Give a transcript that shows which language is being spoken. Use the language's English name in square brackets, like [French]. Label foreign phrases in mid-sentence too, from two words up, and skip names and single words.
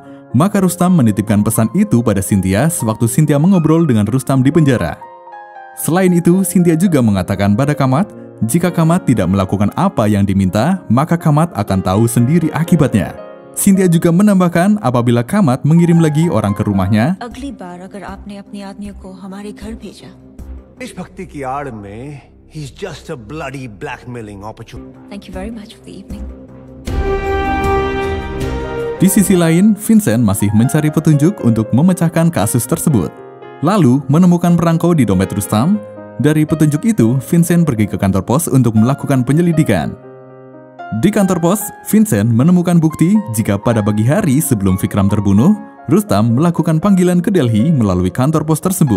[Indonesian] Maka Rustam menitipkan pesan itu pada Cynthia sewaktu Cynthia mengobrol dengan Rustam di penjara. Selain itu, Cynthia juga mengatakan pada Kamat, jika Kamat tidak melakukan apa yang diminta, maka Kamat akan tahu sendiri akibatnya. Cynthia juga menambahkan apabila Kamat mengirim lagi orang ke rumahnya, [Hindi] देशभक्ति की आड़ में [English] he's just a bloody blackmailing opportunity. Thank you very much for the evening. [Indonesian] Di sisi lain, Vincent masih mencari petunjuk untuk memecahkan kasus tersebut. Lalu, menemukan perangko di dompet Rustam. Dari petunjuk itu, Vincent pergi ke kantor pos untuk melakukan penyelidikan. Di kantor pos, Vincent menemukan bukti jika pada pagi hari sebelum Vikram terbunuh, Rustam melakukan panggilan ke Delhi melalui kantor pos tersebut.